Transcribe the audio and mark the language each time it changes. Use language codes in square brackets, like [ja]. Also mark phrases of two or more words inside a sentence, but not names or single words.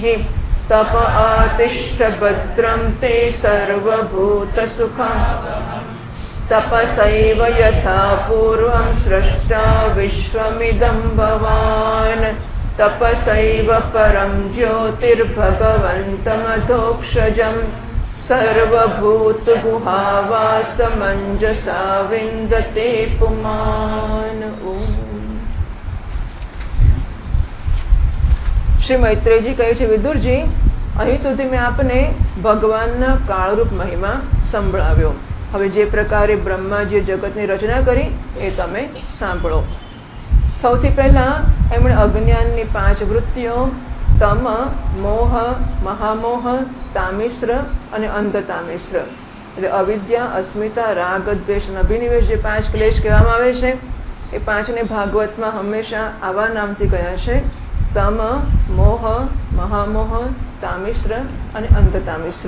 [sa] तप आतिष्ठ भद्रं ते सर्वभूतसुखम् तपसैव यथा पूर्वं स्रष्टा विश्वमिदं भवान् तपसैव परं ज्योतिर्भगवन्तमधोक्षजम् सर्वभूतगुहावासमञ्जसा विन्दते पुमान्। [gu] શ્રી મૈત્રેયજી કહે છે, વિદુરજી, અહીં સુધી મેં આપને ભગવાનના કાળરૂપ મહિમા સંભળાવ્યો. હવે જે પ્રકારે બ્રહ્માજીએ જગતની રચના કરી એ તમે સાંભળો. સૌથી પહેલા એમણે અજ્ઞાનની 5 વૃત્તિઓ તમ, મોહ, મહામોહ, તામિશ્ર અને અંધતામિશ્ર એટલે અવિદ્યા, અસ્મિતા, રાગ, દ્વેષ અને અભિનિવેશ જે 5 ક્લેશ કહેવામાં આવે છે એ 5ને ભાગવતમાં હંમેશા આવા નામથી કહ્યા છે, તમ, મોહ, મહામોહ, તામિશ્ર અને અંધતામિશ્ર.